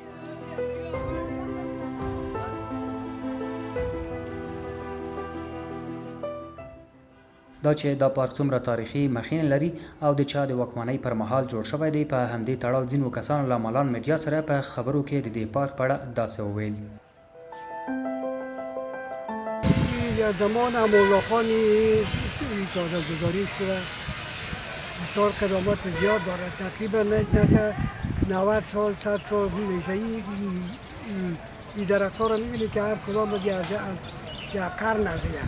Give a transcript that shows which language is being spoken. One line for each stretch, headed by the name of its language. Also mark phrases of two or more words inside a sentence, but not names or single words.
Pashto: دا چې دا پارک څومره تاریخي مخینه لري او د چا د واکمنۍ پر مهال جوړ شوی دی، په همدې تړاو ځینو کسانو له مالان میډیا سره په خبرو کې د دې پارک په اړه داسې وویل.
Persian: زمان مولاخانی اجازه گذاری شده، بسیار خدمات زیاد داره، تقریبا نزدیک 90 سال 100 سال میشه. این درخت ها رو میبینی که هر کدام از یک قرن از یک